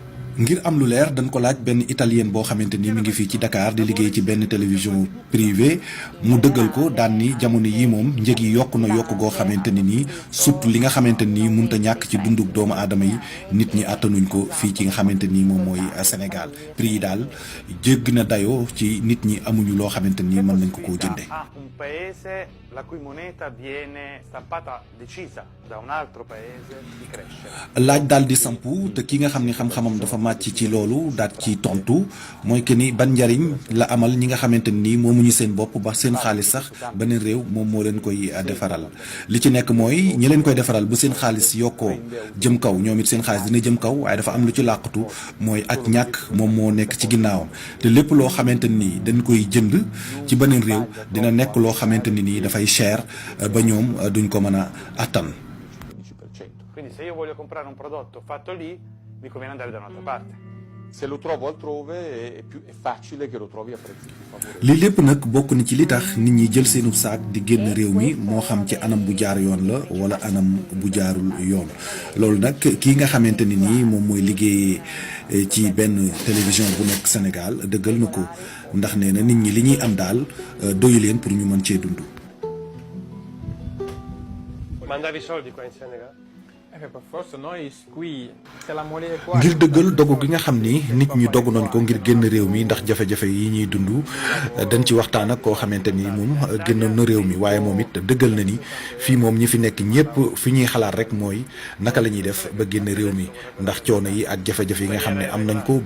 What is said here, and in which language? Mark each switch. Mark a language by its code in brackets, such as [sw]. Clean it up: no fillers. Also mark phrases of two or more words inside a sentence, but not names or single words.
[wo] ngir am lu leer dañ ko laaj benn italien boo xamante ni mi ngi fii ci Dakar di liggéey ci benn [fr] télévision privée [wo] mu dëggal ko daan ni jamono yi moom njëg yi yokk na yokk goo xamante ni nii surtout li nga xamante ni mënut a ñàkk ci dunduk doomu aadama yi nit ñi attanuñ ko fii ci nga xamante ni moom mooy Sénégal prix yi daal jégg na dayoo ci nit ñi amuñu loo xamante ni mën nañ ko koo jënde [it] la cui moneta viene stampata decisa da un altro paese di crescere. [wo] laaj daal di sampu te ki nga xam ni xam-xamam dafa màcc ci loolu daal ci tontu mooy que ni ban njariñ la amal ñi nga xamante ni moomuñu seen bopp ba seen xaalis sax beneen réew moom moo leen koy defaral li ci nekk mooy ñi leen koy defaral bu seen xaalis yokkoo jëm kaw ñoom it seen xaalis dina jëm kaw waaye dafa am lu ci làqatu mooy ak ñàkk moom moo nekk ci ginnaawam te lépp loo xamante ni dañ koy jënd ci beneen réew dina nekk loo xamante ni nii dafay cher ba ñoom duñ ko mën a attan. [it] Quindi se io voglio comprare un prodotto fatto lì mi conviene andare da un'altra parte. Se lo trovo altrove è facile che lo trovi a prezzi più favorevoli. [wo] lii lépp nag bokk na ci li tax nit ñi jël seenu saak di génn réew mi moo xam ci anam bu jaar yoon la wala anam bu jaarul yoon loolu nag kii nga xamante ni nii moom mooy liggéey ci benn télévision bu nekk Sénégal dëggal na ko ndax nee na nit ñi li ñuy am daal doyu leen pour ñu mën cee dund. [it] Mandavi i soldi qua in Senegal? [wo] ngir dëggal dogu gi nga xam ni nit ñi dogu nañ ko ngir génn réew mi ndax jafe-jafe yi ñuy dund dañ ci waxtaan ak koo xamante ni moom génnoon na réew mi waaye moom it dëggal na ni fii moom ñi fi nekk ñëpp fi ñuy xalaat rek mooy naka la ñuy def ba génn réew mi ndax coono yi ak jafe-jafe yi nga xam ne am nañ ko